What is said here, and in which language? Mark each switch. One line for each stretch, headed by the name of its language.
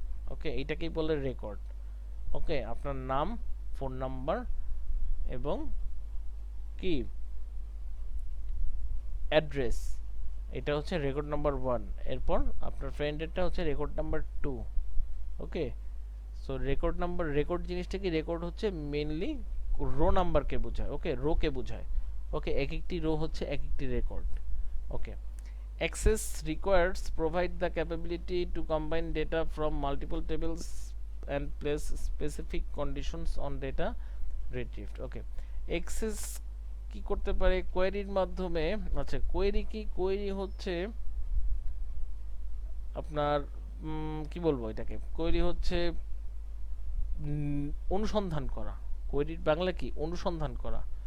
Bangla: ওকে, এইটাকেই বলে রেকর্ড। ওকে, আপনার নাম, ফোন নাম্বার এবং কি অ্যাড্রেস, এটা হচ্ছে রেকর্ড নাম্বার 1। এরপর আপনার ফ্রেন্ডেরটা হচ্ছে রেকর্ড নাম্বার 2। ওকে, সো রেকর্ড নাম্বার, রেকর্ড জিনিসটা কি, রেকর্ড হচ্ছে মেইনলি রো নাম্বারকে বোঝায়। ওকে, রোকে বোঝায়। ওকে, এক একটি রো হচ্ছে এক একটি record.
English: Okay, access requires provide the capability to combine data from multiple tables and place specific conditions on data retrieved.
Bangla: Okay, access কি করতে পারে কোয়েরির মাধ্যমে? আচ্ছা, কোয়েরি কি? কোয়েরি হচ্ছে আপনার কি বলবো এটাকে, কোয়েরি হচ্ছে অনুসন্ধান করা। কোয়েরির বাংলা কি? অনুসন্ধান করা।